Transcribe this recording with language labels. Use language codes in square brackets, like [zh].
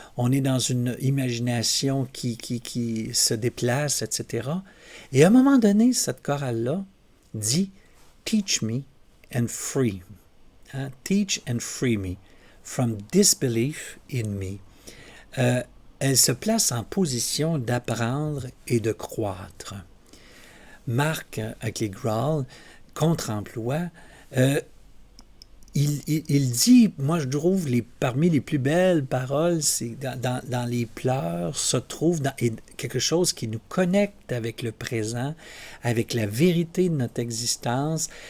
[fr] On est dans une imagination qui se déplace, etc. Et à un moment donné, cette chorale-là dit « [en] Teach me and free ». Teach and free me from disbelief in me. [fr] Elle se place en position d'apprendre et de croître. Marc, avec les growls, contre-emploi, il dit, moi je trouve parmi les plus belles paroles, c'est dans les pleurs se trouve quelque chose qui nous connecte avec le présent, avec la vérité de notre existence.